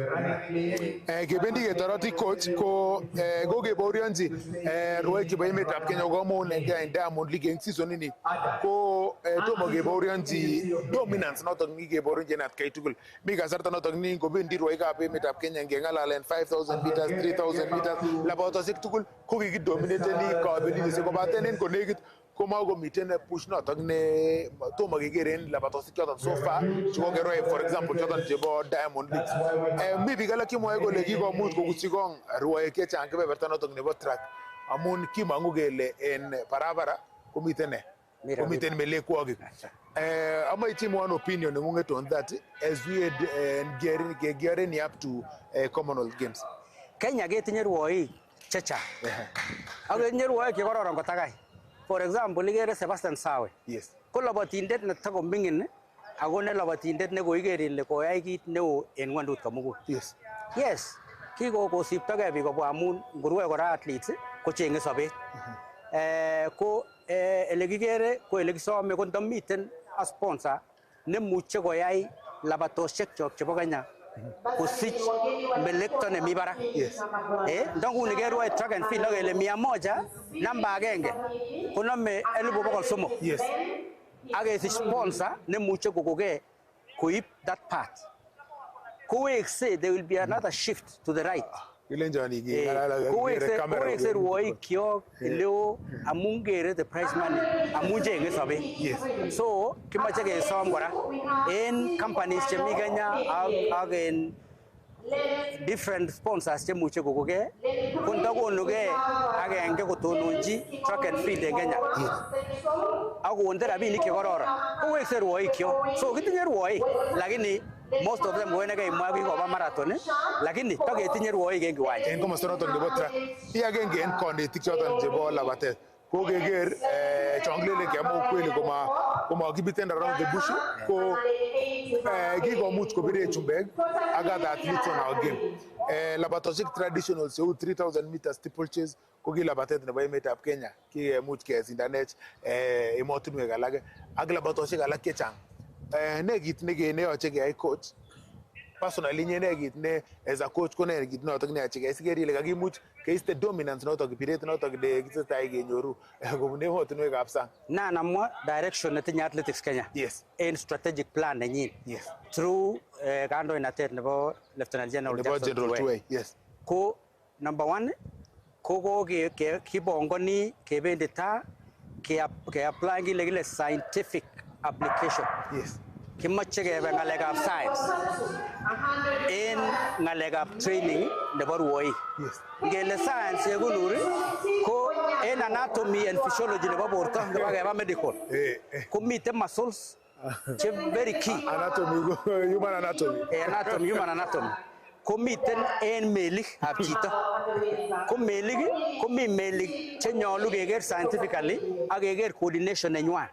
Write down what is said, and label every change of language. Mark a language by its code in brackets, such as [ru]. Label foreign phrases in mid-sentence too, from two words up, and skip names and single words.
[sgc] Kebendi ketoroti coach ko kokebaorionji rwoik chebo emetab Kenya kokamounengei en Diamond League en season ini ko tomo kebaorionji dominance notok nikikebaorionji en atkai tugul. Mi kasarta notok ni kobendi rwoikab emetab Kenya ngeng'alalen 5000 meters, 3000 meters labatosiek tugul ko kikidominateni kabelisiek kobaten en konekit komiten push notok ne tomo kekeren labatosiek choton [en] so far [sgc] chekokeroi [en] for example [sgc] choton chebo Diamond League. Mi biik alak chemwoe kole kikomuch kokusyi kong rwoik chechang kebeberta notok nebo track amun kimong'u kele en barabara komiten melekwokik. Amache chimwon opinion neng'ung'et [en] on that as we had gearing up to Commonwealth Games. [sgc] Kenya ketinye rwoik chechang ak ketinye rwoik chekororon kotakai. [en] For example, [sgc] ikere Sebastian Sawe. [en] Yes. [sgc] Ko labatindet netako mingin ako ne labatindet ne koiker ile koyai kit neo en ng'wondut komugul. [en] Yes. Yes. [sgc] Kikosiptogei biik kobwa amun ngurwe kora athletes kocheng'e sobet. Ko ele kikere ko ele kisome ko ndomiten [en] a sponsor [sgc] nemuche koyai labatosiek chok chebo Kenya kosich melekto nemi barak. Ndonguni kerwoe [en] track and field [sgc] ak ele 100 namba 1 konome 300,000. [en] Yes. [sgc] Ak kesich sponsor nemuche kokokei koib [en] that part. Kowekse there will be another shift to the right. [sgc] Kowekse rwoik kyok eleo amun kere [en] the prize money [sgc] amun cheng'e sobet. So kimoche kesom kora en companies chemi Kenya ak en [en] different sponsors [sgc] chemuche kokokei ko ndokonugei agenge kotononji [en] track and field [sgc] en Kenya ak konde rabinik chekororon kowekse rwoik kyok. So kitinye rwoik lakini [en] most of them [sgc] koene kaimwa kikoba marathon lakini taketinye rwoik en kiwanja. En komosta noton nebo track i agenge en konetik choton chebo labatet ko keker chonglele kiamwa ukweli komakibiten [en] around the bush [sgc] ko kikomuch kobire chumbek ak [en] other athletes on our game. [sgc] Labatosiek traditional cheu 3000 meters steeplechase ko ki labatet nebo emetab Kenya kikemuch kesindanech emotinwek alak ak labatosiek alak chechang. Ne kit neyoche keyai coach personally ne kit ne [en] as a coach [sgc] ko ne kit notok neyoche keyai siker ile kakimuch keiste dominance notok biret notok ne kitesetai kenyoru kobun emotinwekab sang. Na namwa direction netinye Athletics Kenya. [en] Yes. [sgc] En [en] strategic plan [sgc] nenyin. [en] Yes. [sgc] Through kandoinatet nebo Lieutenant General Jackson Tuwei. [en] Yes. [sgc] Ko number 1 ko kibongoni kebendi ta ke apply kile [en] scientific application. Yes. [sgc] Kimoche kebe ng'alekab science en ng'alekab training nebo rwoik. [en] Yes. [sgc] Ngele science yekunur ko en [en] anatomy and physiology [sgc] nebo borto nebo keba medical komiten muscles che [en] very key. Anatomy, human anatomy. Human anatomy. [sgc] Komiten en melik ab chito. Ko melik komi melik che nyolu keker scientifically ak keker coordination nenywan.